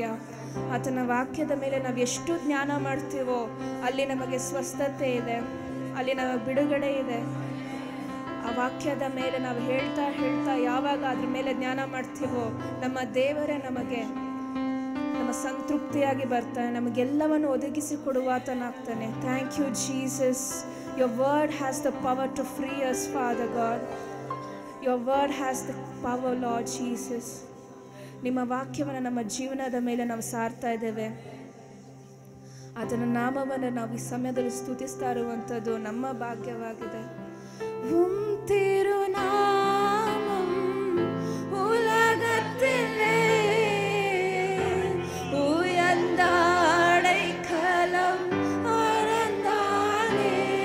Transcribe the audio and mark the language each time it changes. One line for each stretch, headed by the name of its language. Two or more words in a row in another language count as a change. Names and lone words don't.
Kannada: ಆತನ ವಾಕ್ಯದ ಮೇಲೆ ನಾವು ಎಷ್ಟು ಜ್ಞಾನ ಮಾಡ್ತೀವೋ ಅಲ್ಲಿ ನಮಗೆ ಸ್ವಸ್ಥತೆ ಇದೆ, ಅಲ್ಲಿ ನಮಗೆ ಬಿಡುಗಡೆ ಇದೆ. ಆ ವಾಕ್ಯದ ಮೇಲೆ ನಾವು ಹೇಳ್ತಾ ಹೇಳ್ತಾ ಯಾವಾಗ ಅದ್ರ ಮೇಲೆ ಜ್ಞಾನ ಮಾಡ್ತೀವೋ ನಮ್ಮ ದೇವರೇ ನಮಗೆ ನಮ್ಮ ಸಂತೃಪ್ತಿಯಾಗಿ ಬರ್ತಾನೆ, ನಮಗೆಲ್ಲವನ್ನು ಒದಗಿಸಿ ಕೊಡುವಾತನಾಗ್ತಾನೆ.
English: Thank you Jesus. Your word has the power to free us, Father God. Your word has the power, Lord Jesus.
Kannada: ನಿಮ್ಮ ವಾಕ್ಯವನ್ನು ನಮ್ಮ ಜೀವನದ ಮೇಲೆ ನಾವು ಸಾರ್ತಾ ಇದ್ದೇವೆ. ಅದರ ನಾಮವನ್ನು ನಾವು ಈ ಸಮಯದಲ್ಲಿ ಸ್ತುತಿಸ್ತಾ ಇರುವಂಥದ್ದು ನಮ್ಮ ಭಾಗ್ಯವಾಗಿದೆ.
Tamil: திருநாமம் உலகத்திலே உயர்ந்த அடைக்கலம் ஆரந்தானே.